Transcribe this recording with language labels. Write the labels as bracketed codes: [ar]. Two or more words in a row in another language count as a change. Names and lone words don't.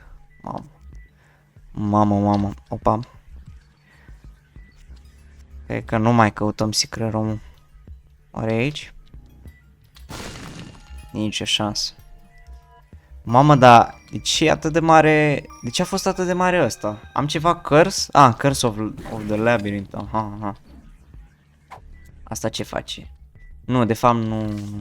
[ro] Mamă. Opa. Cred că nu mai căutăm [en] secret room. [ro] Oare aici? Nici șansă. Mamă, dar de ce e atât de mare? De ce a fost atât de mare ăsta? Am ceva curse? Curse of the Labyrinth. Aha. Asta ce face? Nu, de fapt nu.